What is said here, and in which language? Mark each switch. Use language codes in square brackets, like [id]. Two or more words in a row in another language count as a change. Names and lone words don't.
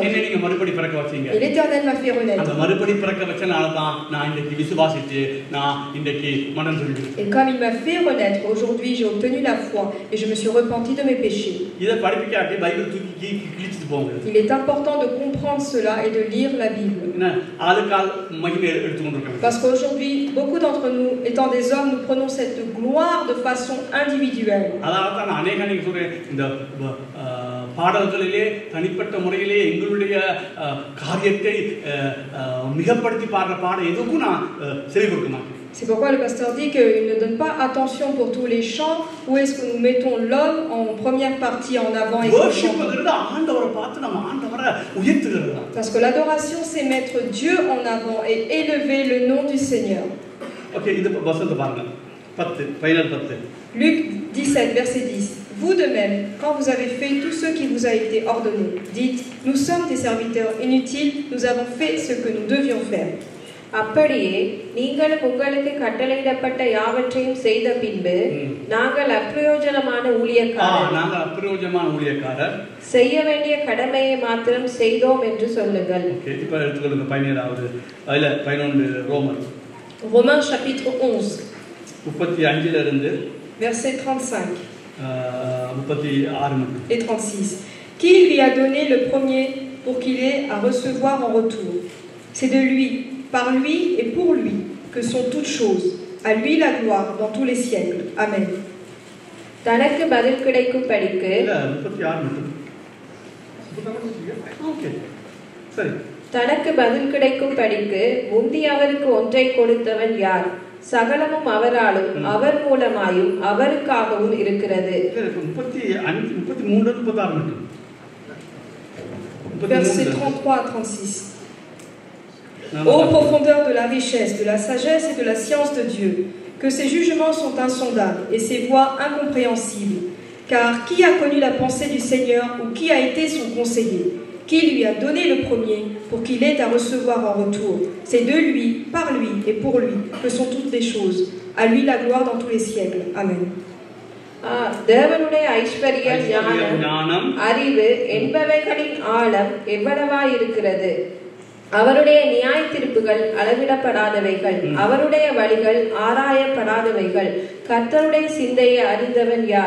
[fr] Et l'Éternel m'a fait renaître. Et comme il m'a fait renaître, aujourd'hui j'ai obtenu la foi et je me suis repenti de mes péchés. Il est important de comprendre cela et de lire la Bible. Parce qu'aujourd'hui, beaucoup d'entre nous, étant des hommes, nous prenons cette gloire de façon individuelle. [ta] பாடல்களிலே தனிப்பட்ட முறையிலே எங்களுடைய காரியத்தை மிகப்படுத்தி பாடுற பாட எதுக்கும் நான் செவி கொடுக்க மாட்டேன். [fr] C'est pourquoi le pasteur dit qu'il ne donne pas attention pour tous les chants. Où est-ce que nous mettons l'homme en première partie en avant et parce que l'adoration c'est mettre Dieu en avant et élever le nom du Seigneur. Luc 17 verset 10. Vous de même, quand vous avez fait tout ce qui vous a été ordonné, dites, nous sommes des serviteurs inutiles, nous avons fait ce que nous devions faire. [ta] அப்படியே நீங்களும் உங்களுக்கு கட்டளையிடப்பட்ட யாவற்றையும் செய்த பின்பு நாங்கள் அப்பிரயோஜனமான ஊழியக்காரர் செய்ய வேண்டிய கடமையை மாத்திரம் செய்தோம் என்று சொல்லுங்கள். [fr] Romains chapitre 11 verset 35 et 36. Qui lui a donné le premier pour qu'il ait à recevoir en retour? C'est de lui, par lui et pour lui que sont toutes choses. À lui la gloire dans tous les siècles. Amen. [ta] தனக்கு பதில் கிடைக்கும்படிக்கு தனக்கு பதில் கிடைக்கும்படிக்கு முந்தி அவருக்கு ஒன்றை கொடுத்தவன் யார்? சகலமும் அவராலும் அவர் மூலமாயும் அவருக்காகவும் இருக்கிறது. [fr] Verset 33 à 36. Ô profondeur de la richesse, de la sagesse et de la science de Dieu, que ses jugements sont insondables et ses voies incompréhensibles. Car qui a connu la pensée du Seigneur ou qui a été son conseiller? Qui lui a donné le premier pour qu'il ait à recevoir en retour? C'est de lui, par lui et pour lui que sont toutes les choses. À lui la gloire dans tous les siècles. Amen. [ta] தேவனுடைய ஐஸ்வர்யம், ஞானம், அறிவு என்பவைகளின் ஆழம் எவ்வளவாய் இருக்கிறது! அவருடைய நியாய தீர்ப்புகள் அளவிடப்படாதவைகள், அவருடைய வழிகள் ஆராயப்படாதவைகள். கர்த்தருடைய சிந்தையை அறிந்தவன் யார்?